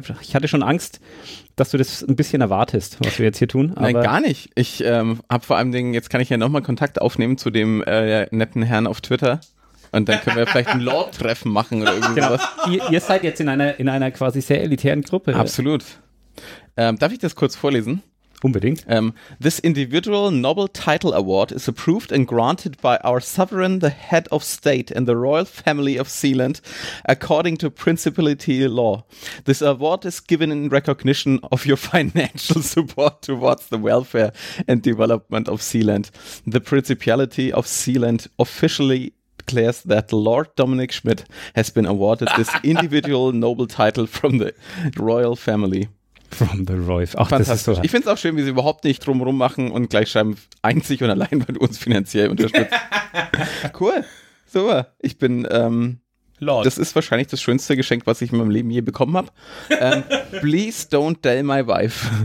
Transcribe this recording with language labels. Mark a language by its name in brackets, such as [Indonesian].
[German] Ich hatte schon Angst, dass du das ein bisschen erwartest, was wir jetzt hier tun. Aber nein, gar nicht. Ich habe vor allen Dingen, jetzt kann ich ja nochmal Kontakt aufnehmen zu dem netten Herrn auf Twitter. Und dann können wir vielleicht ein Lord-Treffen machen oder irgendwas. Genau. Ihr seid jetzt in einer quasi sehr elitären Gruppe. Absolut. Darf ich das kurz vorlesen? Unbedingt. [English] This individual Nobel Title Award is approved and granted by our sovereign, the head of state and the royal family of Sealand, according to principality law. This award is given in recognition of your financial support towards the welfare and development of Sealand. The principality of Sealand officially declares that Lord Dominik Schmidt has been awarded this individual noble title from the royal family. From the royal family. [German] Fantastisch. Ich finde es auch schön, wie sie überhaupt nicht drumherum machen und gleich schreiben, einzig und allein, weil du uns finanziell unterstützt. Cool. Super. Ich bin, Lord. Das ist wahrscheinlich das schönste Geschenk, was ich in meinem Leben je bekommen habe. [English] please don't tell my wife.